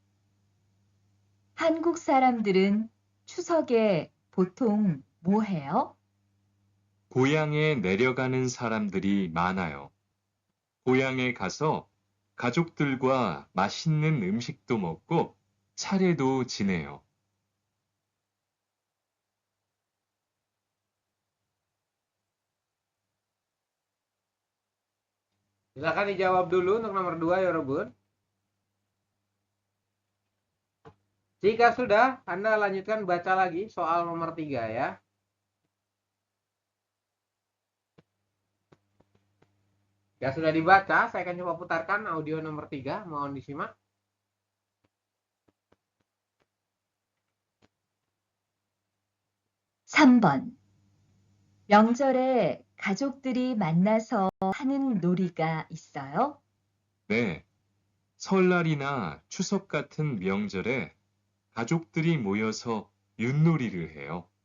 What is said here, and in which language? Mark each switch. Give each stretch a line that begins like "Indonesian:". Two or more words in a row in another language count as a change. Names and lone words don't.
Korean: 한국 사람들은 추석에 보통 뭐 해요? 고향에 내려가는 사람들이 많아요. 고향에 가서 가족들과 맛있는 음식도 먹고 차례도 지내요.
Indonesian: Silakan dijawab dulu untuk nomor 2 ya, Robun. Jika sudah, Anda lanjutkan baca lagi soal nomor 3 ya. Ya sudah dibaca, saya akan coba putarkan audio nomor 3, mohon disimak.
Korean: (3번) 명절에 가족들이 만나서 하는 놀이가 있어요? 네. 설날이나 추석 같은 명절에 가족들이 모여서 윷놀이를 해요.